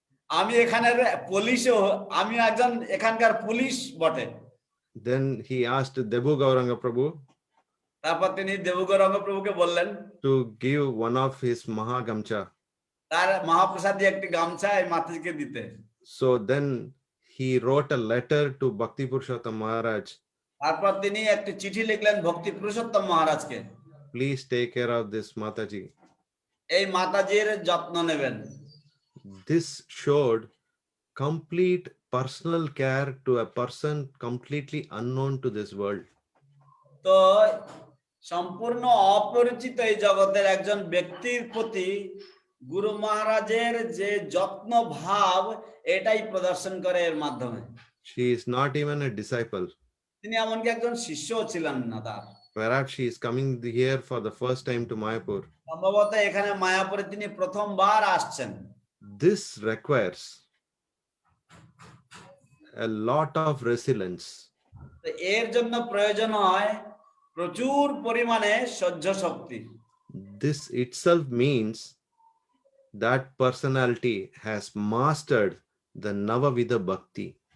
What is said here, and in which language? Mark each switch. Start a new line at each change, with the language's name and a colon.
Bangla: আমি এখানের পুলিশও, আমি একজন এখানকার পুলিশ বটে।
English: Then he asked Debu Gauranga Prabhu
Bangla: তারপর তিনি দেবগৌরাঙ্গ প্রভুকে বললেন
English: to give one of his Mahagamcha.
Bangla: তার মহাপ্রসাদী একটি গামছা এই মাতাজিকে দিতে।
English: So then he wrote a letter to Bhakti Purushottam Maharaj.
Bangla: তারপর তিনি একটি চিঠি লিখলেন ভক্তি পুরুষোত্তম মহারাজকে,
English: Please take care of this Mataji.
Bangla: এই মাতাজির যত্ন নেবেন।
English: This showed complete personal care to a person completely unknown to this world.
Bangla: তো সম্পূর্ণ অপরিচিত এই জগতের একজন ব্যক্তির প্রতি গুরু মহারাজের যে যত্ন ভাব, এটাই প্রদর্শন করে এর মাধ্যমে।
English: She is not even a disciple.
Bangla: তিনি এমনকি একজন শিষ্যও ছিলেন না তার।
English: Perhaps she is coming here for the first time to Mayapur.
Bangla: সম্ভবত এখানে মায়াপুরে তিনি প্রথমবার আসছেন।
English: This requires a lot of resilience.
Bangla: তো এর জন্য প্রয়োজন হয় প্রচুর পরিমাণে সহ্য শক্তি।
English: This itself means that personality has mastered the Navavida Bhakti.